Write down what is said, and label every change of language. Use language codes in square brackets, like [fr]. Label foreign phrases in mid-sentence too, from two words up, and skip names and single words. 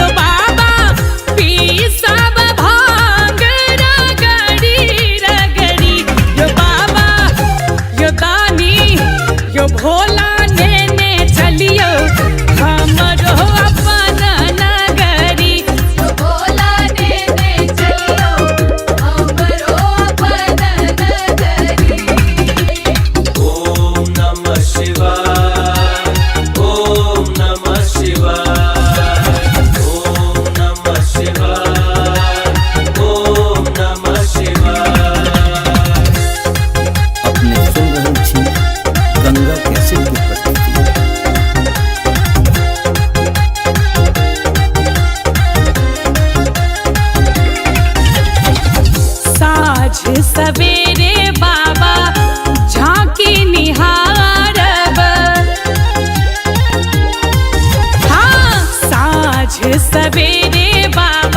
[mai] बाबा पीसब भांग रगड़ी रगड़ी, यो बाबा यो दानी यो भोला ने चलियो हमरो अपन नगरी, यो भोला ने चलियो हमरो अपन नगरी। [sa] ओम नमः शिवाय, ओम नमः शिवाय, ओम नमः शिवाय, ओम नमः शिवाय। [mai] अपने सुन रहे छी गंगा कैसेट की प्रस्तुति। साँझ सवेरे बाबा झांकी निहारब, हाँ साँझ सवेरे बाबा